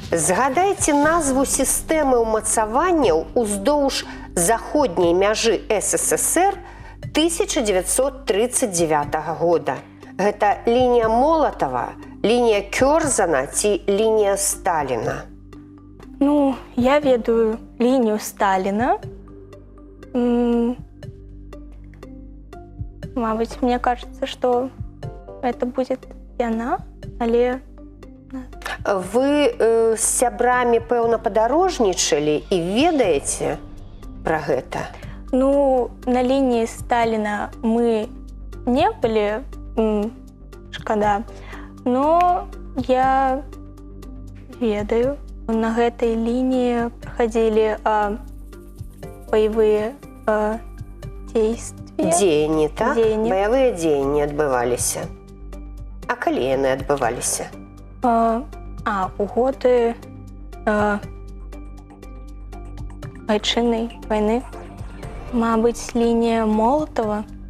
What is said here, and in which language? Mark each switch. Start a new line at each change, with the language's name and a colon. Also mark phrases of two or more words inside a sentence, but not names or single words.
Belarusian: Згадайце назву сістэмы ўмацаванняў уздоўж заходняй мяжы СССР 1939 года. Гэта лінія Молатава, лінія Кёрзана ці лінія Сталіна?
Russian: Ну, я ведаю линию Сталина. Мабуть, мне кажется, что это будет яна, але...
Belarusian: Вы з сябрамі, пэўна, падарожнічалі і ведаеце пра гэта?
Russian: Ну, на линии Сталина мы не были, шкада, но я
Belarusian: ведаю, на гэтай
Russian: линии проходили боевые действия.
Belarusian: Дзеянні, так? Дзеянні. Баявыя дзеянні адбываліся. А калі яны адбываліся? У годы Айчыннай войны.
Russian: Мабуть, линия Молотова.